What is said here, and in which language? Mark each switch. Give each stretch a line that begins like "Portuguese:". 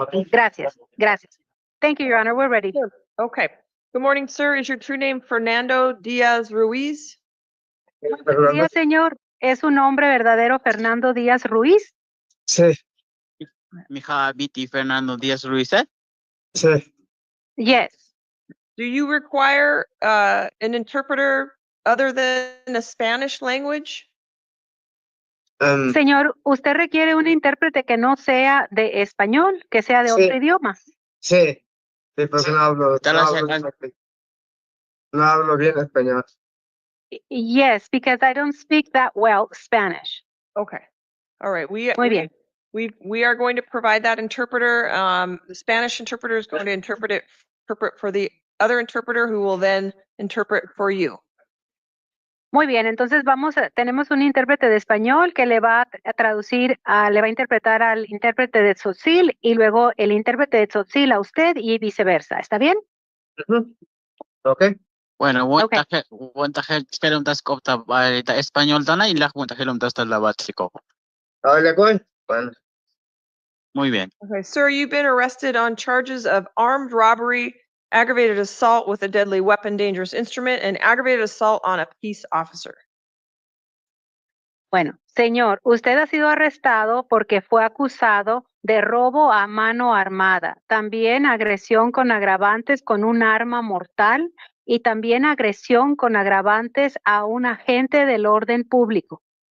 Spanish: Gracias. Gracias.
English: Thank you, Your Honor. We're ready. Okay. Good morning, sir. Is your true name Fernando Diaz Ruiz?
Spanish: Buenos días, señor. ¿Es su nombre verdadero Fernando Díaz Ruiz? Sí, Mija Viti Fernando Díaz Ruiz, ¿eh? sí.
English: Yes. Do you require an interpreter other than a Spanish language?
Spanish: Señor, ¿usted requiere un intérprete que no sea de español, que sea de Sí. otro idioma? Sí, sí, porque no hablo bien español.
English: Yes, because I don't speak that well Spanish. Okay. All right. We
Spanish: Muy bien.
English: we are going to provide that interpreter. The Spanish interpreter is going to interpret for the other interpreter who will then interpret for you.
Spanish: Muy bien, entonces tenemos un intérprete de español que le va a traducir, le va a interpretar al intérprete de Tzotzil y luego el intérprete de Tzotzil a usted y viceversa. ¿Está bien?
English: Okay.
Spanish: Bueno,
English: Okay. 원탁 헬름 다스 kopta 바이다 español dana ilak 원탁 헬름 다스 달라 바치고.
Spanish: ¿Habla con? Bueno. Muy bien.
English: Okay, sir, you've been arrested on charges of armed robbery, aggravated assault with a deadly weapon, dangerous instrument, and aggravated assault on a peace officer.
Spanish: Bueno, señor, usted ha sido arrestado porque fue acusado de robo a mano armada, también agresión con agravantes con un arma mortal y también agresión con agravantes a un agente del orden público.